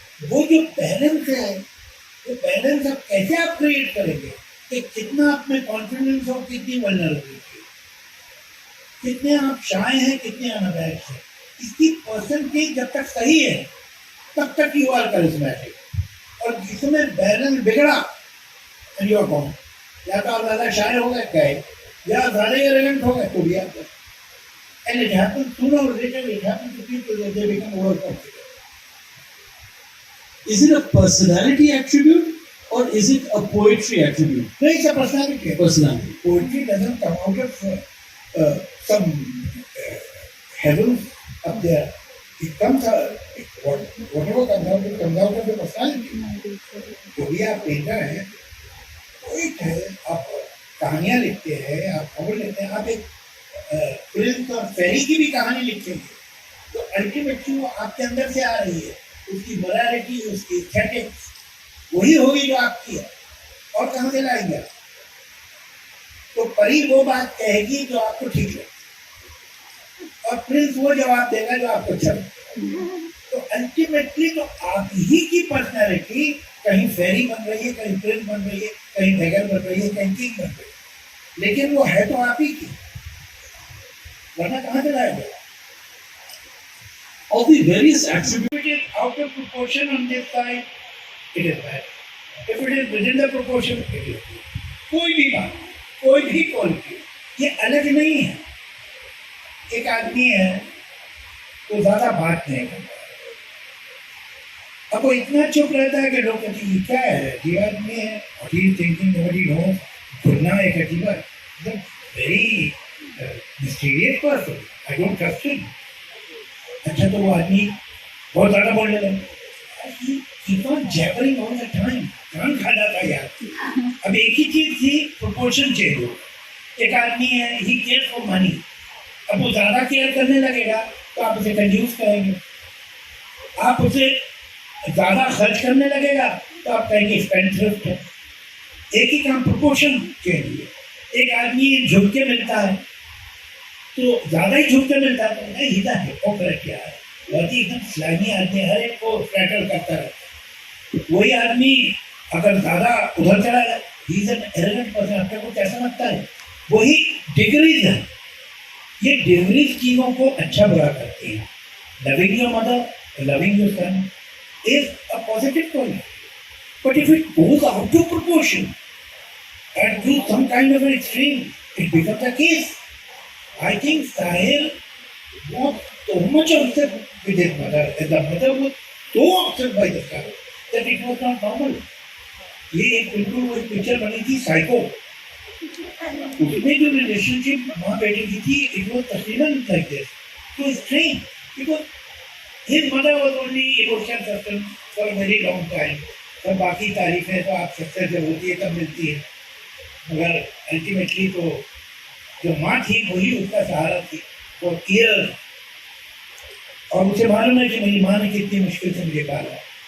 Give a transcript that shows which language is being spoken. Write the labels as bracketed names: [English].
[Hindi] वो जो बैलेंस है, वो बैलेंस आप कैसे आप क्रिएट करेंगे कि कितना आप में कॉन्फिडेंस और कितनी वल्नरेबिलिटी, कितने आप शाय हैं, कितने अनअबैक्ट हैं, इसकी परसेंटेज जब तक सही है तब तक [English] You are charismatic. [Hindi] और जिसमें बैलेंस बिगड़ा [English] and you are gone, [Hindi] या तो आप ज़्यादा शायर हो गए या ज़्यादा एरोगेंट हो गए तो भी आप, [English] And it happens sooner or later, it happens to people that they become over confident. Is it a personality attribute or is it a poetry attribute? No, it's a personality. Personality. Poetry doesn't come out of some heaven up there. It comes whatever comes out of the personality. [Hindi] जो भी आप painter हैं, poet है, आप कहानियाँ लिखते हैं, आप खबर लिखते हैं, आप एक प्रिंस और फेरी की भी कहानी लिखेंगे, तो अल्टीमेटली वो आपके अंदर से आ रही है, उसकी मोरालिटी, उसकी एथिक्स वही होगी जो आपकी है, और कहाँ से लाएंगे आप? तो परी वो बात कहेगी जो आपको ठीक लगे, और प्रिंस वो जवाब देगा जो आपको अच्छा लगे. तो अल्टीमेटली तो आप ही की पर्सनैलिटी कहीं फेरी बन रही है, कहीं प्रिंस बन रही है, कहीं बेगर बन रही है, कहीं किंग बन रही है, लेकिन वो है तो आप ही की, वरना कहाँ से लाएगा? [English] Of the various attributes, If it is out of proportion on this side, it is bad. If it is within the proportion, it is good. [Hindi] कोई भी बात, कोई भी क्वालिटी, ये अलग नहीं है. एक आदमी है तो ज़्यादा बात नहीं करता, अब वो इतना चुप रहता है कि लोग कहते हैं क्या है, ये आदमी है, [English] what he is thinking, nobody knows. [Hindi] सुनना एक अजीब है, [English] very mysterious person, I don't trust him. [Hindi] अच्छा तो वो आदमी बहुत ज़्यादा बोलने लगे, [English] keep on jabbering all the time, [Hindi] कान खा जाता यार. अब एक ही चीज़ थी, proportion चेंज हो. एक आदमी है, [English] he cares for money, [Hindi] अब वो ज़्यादा केयर करने लगेगा तो आप उसे कंज्यूस करेंगे, आप उसे ज़्यादा खर्च करने लगेगा तो आप कहेंगे स्पेंडथ्रिफ्ट है. एक ही काम, प्रोपोर्शन चेंज हुई. एक आदमी झुक के मिलता है तो ज़्यादा ही झुक के मिलता है तो नहीं हिता है वो करेक्ट क्या है, बहुत ही एकदम स्लाइमी आदमी हर एक को फ्लैटर करता रहता है. वही आदमी अगर ज़्यादा उधर चला जाए, [English] he is an arrogant person, [Hindi] आपको कुछ ऐसा लगता है. वही डिग्रीज है, ये डिग्रीज चीज़ों को अच्छा बुरा करती है. [English] Loving your mother, loving your son is a positive quality. But if it goes out of proportion and to some kind of an extreme, it becomes a case. I think Sahil was so much upset with his mother, and the mother was so upset by the Sahil that it was not normal. [Hindi] ये एक बिल्कुल वो picture बनी थी psycho, उसमें जो relationship माँ बेटे की थी, [English] it was [Hindi] तकरीबन [English] like this. So strange because his mother was only emotional person for a very long time. [Hindi] सब बाकी तारीफें तो आप सक्सेस जब होती है तब मिलती है, मगर अल्टीमेटली तो जो माँ थी वही उसका सहारा थी [English] For years. [Hindi] और मुझे मालूम है कि मेरी माँ ने कितनी मुश्किल से मुझे पाला.